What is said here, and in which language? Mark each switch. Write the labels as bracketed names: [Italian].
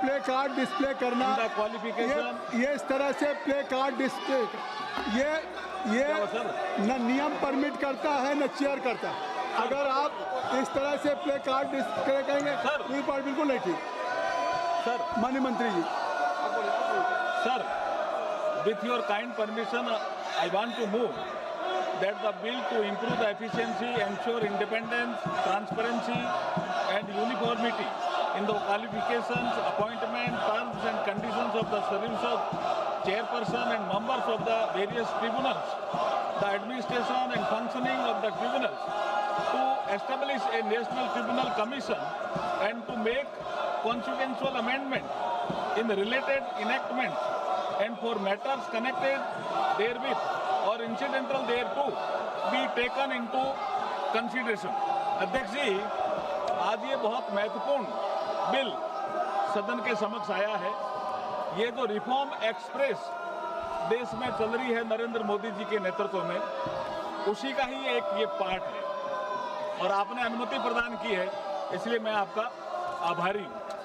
[Hindi] Play card display करना, [English] in the qualification. [Hindi] ये इस तरह से प्ले कार्ड डिस्प्ले, ये क्या सर? न नियम परमिट करता है न चेयर करता है। अगर आप इस तरह से प्ले कार्ड डिस्प्ले करेंगे सर। तो ये बात बिल्कुल नहीं ठीक। [English] Sir, [Hindi] माननीय मंत्री जी, [English] sir, with your kind permission, I want to move that the bill to improve the efficiency, ensure independence, transparency, and uniformity in the qualifications, appointment, terms, and conditions of the service of chairperson and members of the various tribunals, the administration and functioning of the tribunals, to establish a national tribunal commission and to make consequential amendment in the related enactments and for matters connected therewith or incidental thereto be taken into consideration. [Hindi] अध्यक्ष जी, आज ये बहुत महत्वपूर्ण bill सदन के समक्ष आया है। ये जो रिफॉर्म एक्सप्रेस देश में चल रही है नरेंद्र मोदी जी के नेतृत्व में, उसी का ही एक ये पार्ट है और आपने अनुमति प्रदान की है, इसलिए मैं आपका आभारी हूँ।